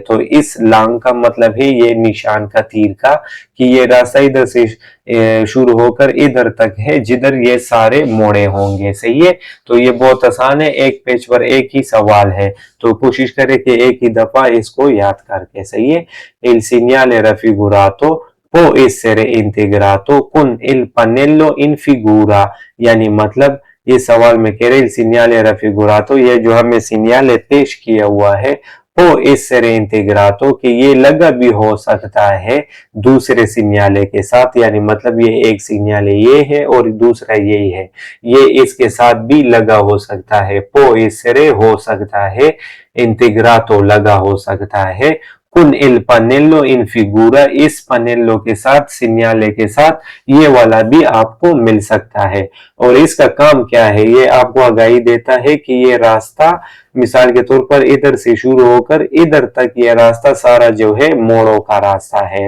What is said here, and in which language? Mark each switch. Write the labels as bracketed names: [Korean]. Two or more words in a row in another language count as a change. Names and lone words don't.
[Hindi] तो इस लॉन्ग का मतलब है ये निशान का, तीर का, कि ये रास्ता इधर से शुरू होकर इधर तक है, जिधर ये सारे मोड़े होंगे। सही है। तो ये बहुत आसान है, एक पेज पर एक ही सवाल है। तो कोशिश करें कि एक ही दफा इसको याद करके। सही है। [Italian] Il segnale raffigurato può essere integrato con il pannello in figura। [Hindi] यानी मतलब ये सवाल में कह रहे [Italian] il segnale raffigurato, [Hindi] ये जो हमें सिग्नल पेश किया हुआ है, [Italian] può essere integrato [Hindi] कि ये लगा भी हो सकता है दूसरे सिग्नल के साथ। यानी मतलब ये एक सिग्नल ये है और दूसरा यही है, ये इसके साथ भी लगा हो सकता है। [Italian] può essere [Hindi] हो सकता है, integrato लगा हो सकता है, [Italian] con il pannello in figura [Hindi] इस पनेल्लो के साथ, सिग्नले के साथ, ये वाला भी आपको मिल सकता है। और इसका काम क्या है, ये आपको आगाही देता है कि ये रास्ता मिसाल के तौर पर इधर से शुरू होकर इधर तक ये रास्ता सारा जो है मोड़ों का रास्ता है।